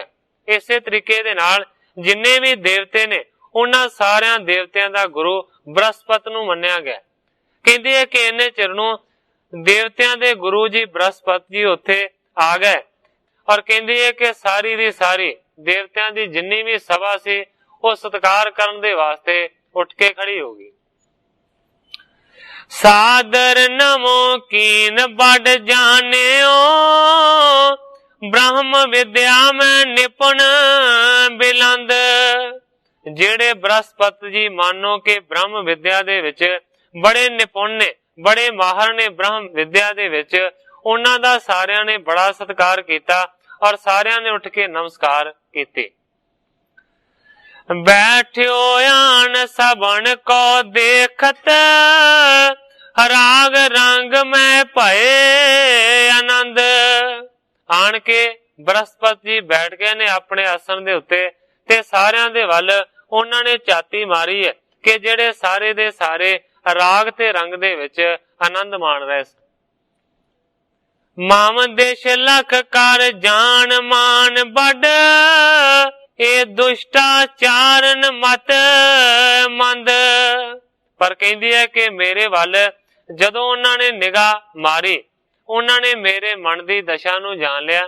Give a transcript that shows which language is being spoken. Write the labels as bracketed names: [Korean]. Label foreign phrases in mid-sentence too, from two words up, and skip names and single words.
[Punjabi] ਇਸੇ ਤਰੀਕੇ ਦੇ ਨਾਲ ਜਿੰਨੇ ਭੀ ਦੇਵਤੇ ਨੇ ਉਹਨਾਂ ਸਾਰਿਆਂ ਦੇਵਤਿਆਂ ਦਾ ਗੁਰੂ ਬ੍ਰਿਹਸਪਤੀ ਨੂੰ ਮੰਨਿਆ ਗਿਆ। ਕਹਿੰਦੀ ਹੈ ਕਿ ਇੰਨੇ ਚਿਰ ਨੂੰ ਦੇਵਤਿਆਂ ਦੇ ਗੁਰੂ ਜੀ ਬ੍ਰਿਹਸਪਤੀ ਜੀ ਉੱਥੇ ਆ ਗਏ ਔਰ ਕਹਿੰਦੀ ਹੈ ਕਿ ਸਾਰੀ ਦੀ ਸਾਰੀ ਦੇਵਤਿਆਂ ਦੀ ਜਿੰਨੀ ਭੀ ਸਭਾ ਸੀ ਵੋ ਸਤਿਕਾਰ ਕਰਨ ਦੇ ਵਾਸਤੇ ਉੱਠ ਕੇ ਖੜ੍ਹੀ ਹੋ ਗਈ। [Braj] सादर नमो कीन बड़ जानियो ब्रह्म विद्या में निपुण बिलंद। [Punjabi] ਜਿਹੜੇ ਬ੍ਰਿਹਸਪਤੀ ਜੀ ਮਾਨੋ ਕੇ ਬ੍ਰਹਮ ਵਿੱਦਿਆ ਦੇ ਵਿੱਚ ਬੜੇ ਨਿਪੁੰਨ ਨੇ, ਬੜੇ ਮਾਹਰ ਨੇ ਬ੍ਰਹਮ ਵਿੱਦਿਆ ਦੇ ਵਿੱਚ, ਉਹਨਾਂ ਦਾ ਸਾਰਿਆਂ ਨੇ ਬੜਾ ਸਤਿਕਾਰ ਕੀਤਾ ਔਰ ਸਾਰਿਆਂ ਨੇ ਉੱਠ ਕੇ ਨਮਸਕਾਰ ਕੀਤੇ। [Braj] बैठ्यो आन सबन को देखत राग रंग में भये आनंद। [Punjabi] ਆਣ ਕੇ ਬ੍ਰਿਹਸਪਤੀ ਜੀ ਬੈਠ ਗਏ ਨੇ ਅਪਨੇ ਆਸਣ ਦੇ ਉੱਤੇ ਤੇ ਸਾਰਿਆਂ ਦੇ ਵੱਲ ਉਹਨਾਂ ਨੇ ਝਾਤੀ ਮਾਰੀ ਹੈ ਕਿ ਜਿਹੜੇ ਸਾਰੇ ਦੇ ਸਾਰੇ ਰਾਗ ਤੇ ਰੰਗ ਦੇ ਵਿੱਚ ਆਨੰਦ ਮਾਣ ਰਹੇ ਸਨ। [Braj] माम देश लख कर जान मान वड, इह दुष्टाचारन मत मंद। [Punjabi] ਪਰ ਕਹਿੰਦੀ ਹੈ ਕਿ ਮੇਰੇ ਵੱਲ ਜਦੋਂ ਉਹਨਾਂ ਨੇ ਨਿਗਾਹ ਮਾਰੀ, ਉਹਨਾਂ ਨੇ ਮੇਰੇ ਮਨ ਦੀ ਦਸ਼ਾ ਨੂੰ ਜਾਣ ਲਿਆ।